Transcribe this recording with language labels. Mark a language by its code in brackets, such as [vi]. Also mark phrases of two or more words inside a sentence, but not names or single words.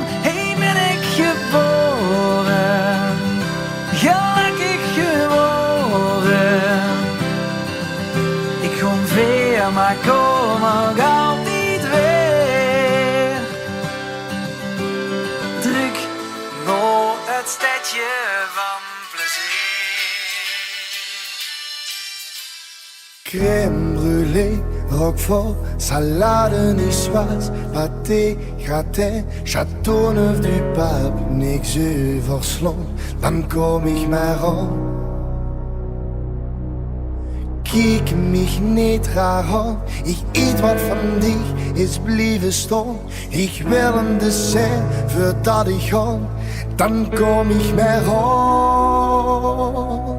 [nl] Hey, ben ik geboren, gelukkig geworden. Ik ga ver, maar kom ook altijd weer. Druk naar het stadje van plezier. [fr] Crème brûlée, roquefort, salade niçoise, pâté, gratin, châteauneuf du pape, [nl] niks overslaan, dan kom ik maar aan. Kijk mich niet raar aan, ik eet wat van dich, is blijven staan. Ik wil een dessert, voordat ik ga, dan kom ik maar aan.